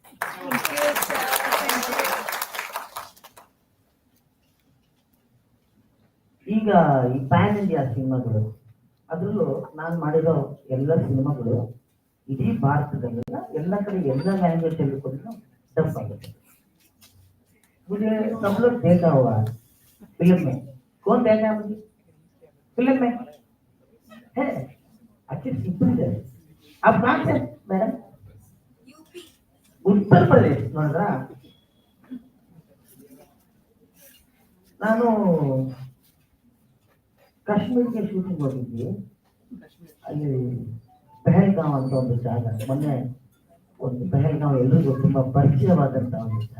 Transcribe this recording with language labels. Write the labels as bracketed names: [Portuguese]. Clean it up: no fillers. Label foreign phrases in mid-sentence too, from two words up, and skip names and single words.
[Kannada] ಈಗ ಈ [English] pan India [Kannada] ಸಿನಿಮಾಗಳು, ಅದರಲ್ಲೂ ನಾನು ಮಾಡಿರೋ ಎಲ್ಲ ಸಿನಿಮಾಗಳು ಇಡೀ ಭಾರತದಲ್ಲೆಲ್ಲ ಎಲ್ಲ ಕಡೆ ಎಲ್ಲ ಲ್ಯಾಂಗ್ವೇಜ್ ಅಲ್ಲಿ ಕೂಡ ಡಬ್ ಆಗುತ್ತೆ. [Hindi] मुझे सब लोग देखा हुआ फिल्म में, कौन देखा है मुझे फिल्म में है? अच्छी सिंपल है। आप कहाँ से मैडम? [Kannada] यूपी, उत्तर प्रदेश ನೋಡ್ರಾ? ನಾನು ಕಾಶ್ಮೀರ್ಗೆ ಶೂಟಿಂಗ್ ಹೋಗಿದ್ವಿ. ಅಲ್ಲಿ ಪೆಹಲ್ಗಾಂವ್ ಅಂತ ಒಂದು ಜಾಗ, ಮೊನ್ನೆ ಒಂದು ಪೆಹಲ್ಗಾಂವ್ ಎಲ್ರಿಗೂ ತುಂಬಾ ಪರಿಚಯವಾದಂತ ಒಂದು ಜಾಗ.